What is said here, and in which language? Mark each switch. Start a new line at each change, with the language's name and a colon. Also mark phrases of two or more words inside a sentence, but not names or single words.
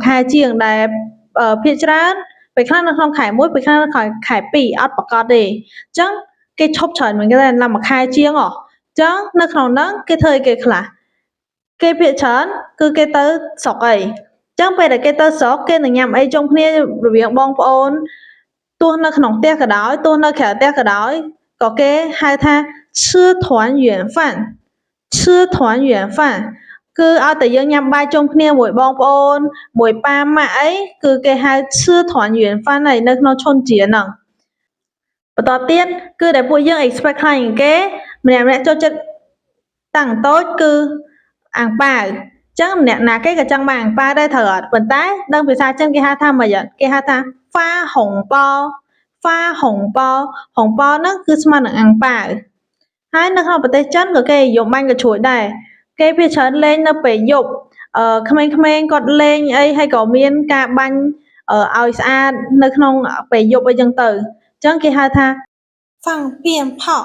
Khmer: ខែជាងដែលភាគច្រើនពេលខ្លះនៅក្នុងខែ1ពេលខ្លះនៅក្នុងខែ2អត់ប្រកាសទេអញ្ចឹងគេឈប់ច្រើនមែនគេតែមួយខែជាងអញ្ចឹងនៅក្នុងហ្នឹងគេធ្វើអីគេខ្លះគេភាគច្រើនគឺគេទៅស្រុកអីចឹងពេលដែលគេទៅស្រុកគេនឹងញ៉ាំអីជុំគ្នារវាងបងប្អូនទោះនៅក្នុងផ្ទះក៏ដោយទោះនៅក្រៅផ្ទះក៏ដោយក៏គេហៅថា
Chinese: 吃团圆饭
Khmer: គឺឲ្យតែយើងញ៉ាំបាយជុំគ្នាមួយបងប្អូនមួយប៉ាម៉ាក់អីគឺគេហៅ
Chinese: 吃团圆饭
Khmer: ហើយនៅក្នុងឈុនជាហ្នឹងបន្តទៀតគឺដែល ពួកយើង expect ខ្លាំងគេម្នាក់ចូលចិត្តតាំងតូចគឺអាំងប៉ាវចឹងម្នាក់ណាគេក៏ចង់បានអាំងប៉ាវដែរត្រូវ អត់ប៉ុន្តែដឹងភាសាចិនគេហៅថាម៉េចគេហៅថាហ្វាហុងប៉ោហុងប៉ោហ្នឹងគឺស្មើនឹងអាំងប៉ាវហើយនៅក្នុងប្រទេសចិនក៏គេនិយមបាញ់កញ្ជ្រួចដែរគេភាគច្រើនលេងនៅពេលយប់ក្មេងៗគាត់លេងអីហើយក៏មានការបាញ់ឲ្យស្អាតនៅក្នុងពេលយប់អីចឹងទៅអញ្ចឹងគេហៅថា
Chinese: 放鞭炮